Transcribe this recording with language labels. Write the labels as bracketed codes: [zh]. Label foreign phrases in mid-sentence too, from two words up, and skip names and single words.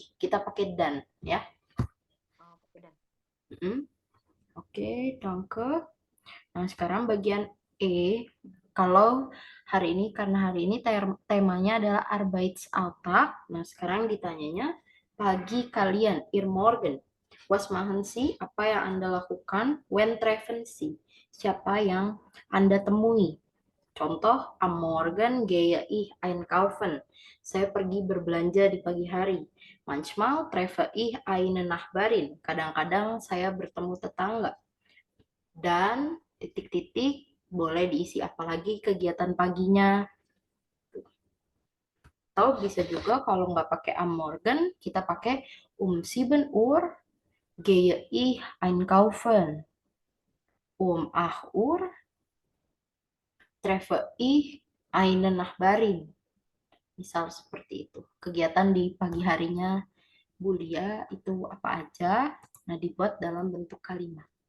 [id] Kita pakai dan ya. Oh, oke dan. Mm. Oke, danke. Nah, sekarang bagian E. Kalau hari ini, karena hari ini temanya adalah Arbeitsalltag. Nah, sekarang ditanyanya, pagi kalian, [de] ihr Morgen. Was machen Sie? [id] Apa yang Anda lakukan? [de] When treffen Sie? [id] Siapa yang Anda temui? Contoh, [de] am Morgen gehe ich einkaufen. [id] Saya pergi berbelanja di pagi hari. [de] Manchmal treffe ich eine Nachbarin. [id] Kadang-kadang saya bertemu tetangga. Dan titik-titik boleh diisi apalagi kegiatan paginya. Atau bisa juga kalau nggak pakai [de] am Morgen, [id] kita pakai [de] 7 Uhr gehe ich einkaufen. 8 Uhr treffe ich eine Nachbarin. [id] Misal seperti itu. Kegiatan di pagi harinya Bulia itu apa aja? Nah, dibuat dalam bentuk kalimat.